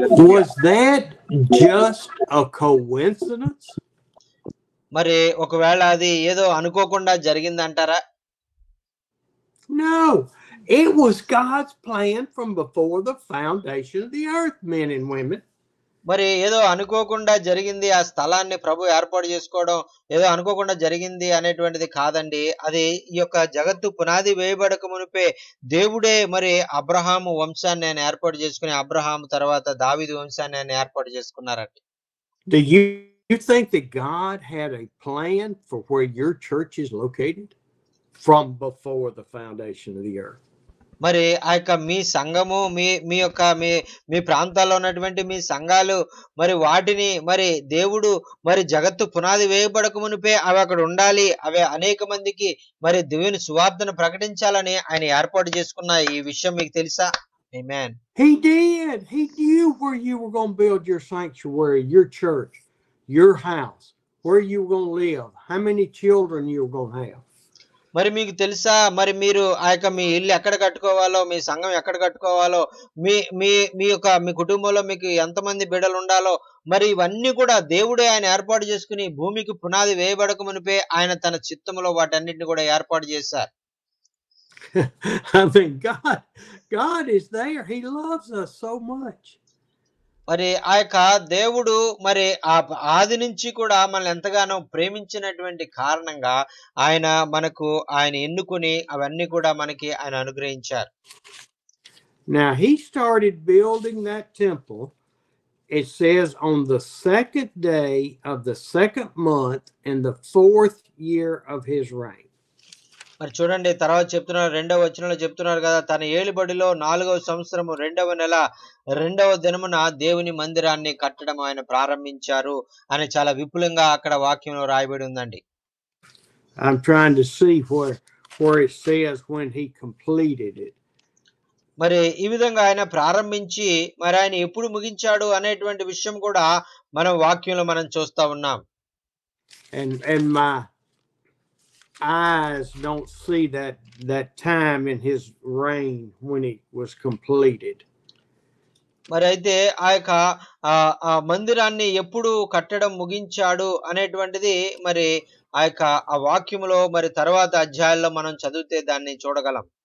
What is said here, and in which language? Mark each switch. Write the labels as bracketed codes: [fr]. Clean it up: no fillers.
[en] Was that just a coincidence? [te] మరి ఒకవేళ అది ఏదో అనుకోకుండా జరిగిందంటారా? [en] No, it was God's plan from before the foundation of the earth, men and women. [te] మరి ఏదో అనుకోకుండా జరిగింది, ఆ స్థలాన్ని ప్రభు ఏర్పాటు చేసుకోవడం ఏదో అనుకోకుండా జరిగింది అనేటువంటిది కాదండి. అది ఈ యొక్క జగత్తు పునాది వేయబడక మునిపే దేవుడే మరి అబ్రహాము వంశాన్ని ఆయన ఏర్పాటు చేసుకుని అబ్రహాము తర్వాత దావీదు వంశాన్ని ఆయన ఏర్పాటు చేసుకున్నారండి. [en] Do you think that God had a plan for where your church is located from before the foundation of the earth? [te] మరి ఆ యొక్క మీ సంఘము మీ యొక్క మీ ప్రాంతాల్లో ఉన్నటువంటి మీ సంఘాలు మరి వాటిని మరి దేవుడు మరి జగత్తు పునాది వేయబడక మునిపే అవి అక్కడ ఉండాలి, అవి అనేక మందికి మరి దేవుని సువార్తను ప్రకటించాలని ఆయన ఏర్పాటు చేసుకున్న ఈ విషయం మీకు తెలుసా? [en] Amen. He did. He knew where you were going to build your sanctuary, your church, your house, where you were going to live, how many children you were going to have. [te] మరి మీకు తెలుసా మరి మీరు ఆ యొక్క మీ ఇల్లు ఎక్కడ కట్టుకోవాలో, మీ సంఘం ఎక్కడ కట్టుకోవాలో, మీ కుటుంబంలో మీకు ఎంతమంది బిడ్డలు ఉండాలో మరి ఇవన్నీ కూడా దేవుడే ఆయన ఏర్పాటు చేసుకుని భూమికి పునాది వేయబడక మునిపే ఆయన తన చిత్తములో వాటన్నిటిని కూడా ఏర్పాటు చేశారు. [en] I mean, God is there. He loves us so much. [te] మరి ఆ యొక్క దేవుడు మరి ఆది నుంచి కూడా మనల్ని ఎంతగానో ప్రేమించినటువంటి కారణంగా ఆయన ఎన్నుకుని అవన్నీ కూడా మనకి ఆయన అనుగ్రహించారు. [en] Now he started building that temple. It says on the 2nd day of the 2nd month in the 4th year of his reign. [te] మరి చూడండి తర్వాత చెప్తున్నారు, 2వ వచనంలో చెప్తున్నారు కదా, తన ఏలుబడిలో 4వ సంవత్సరము 2వ నెల 2వ దినమున దేవుని మందిరాన్ని కట్టడం ఆయన ప్రారంభించారు అని చాలా విపులంగా అక్కడ వాక్యంలో రాయబడి ఉందండి. [en] I'm trying to see where it says when he completed it. [te] మరి ఈ విధంగా ఆయన ప్రారంభించి మరి ఆయన ఎప్పుడు ముగించాడు అనేటువంటి విషయం కూడా మనం వాక్యంలో మనం చూస్తా ఉన్నాం. [en] And my eyes don't see that time in his reign when it was completed. [te] మరి అయితే ఆ యొక్క ఆ మందిరాన్ని ఎప్పుడు కట్టడం ముగించాడు అనేటువంటిది మరి ఆ యొక్క ఆ వాక్యములో మరి తర్వాత అధ్యాయాల్లో మనం చదివితే దాన్ని చూడగలం.